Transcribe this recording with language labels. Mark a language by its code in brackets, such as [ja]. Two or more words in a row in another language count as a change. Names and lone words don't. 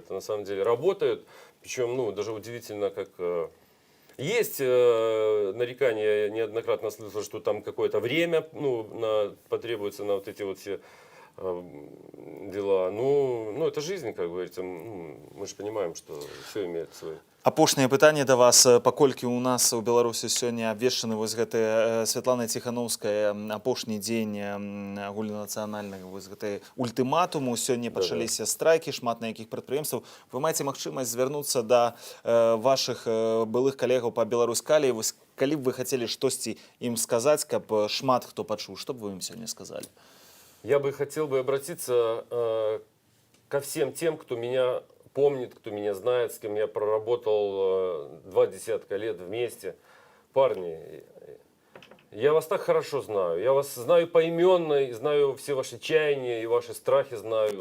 [ru] Это на самом деле работает. Причем, даже удивительно, как... Есть нарекания, я неоднократно слышал, что там какое-то время потребуется на вот эти вот все дела. Это жизнь, как говорится. Мы же понимаем, что все имеет свой... [be] Апошняе пытанне да вас, паколькі ў нас у Беларусі сёння абвешчаны вось гэты Святлана Ціханаўская апошні дзень агульнанацыянальнага вось гэтай ультыматуму. Сёння пачаліся страйкі, шмат на якіх прадпрыемстваў. Вы маеце магчымасць звярнуцца да вашых былых калегаў па Беларусь-Каліі. Вось калі б вы хацелі штосьці ім сказаць, каб шмат хто пачуў, што б вы ім сёння сказалі? [ru] Я бы хотел бы обратиться ко всем тем, кто меня помнит, кто меня знает, с кем я проработал 20 лет вместе. Парни, я вас так хорошо знаю. Я вас знаю поименно, и знаю все ваши чаяния, и ваши страхи знаю.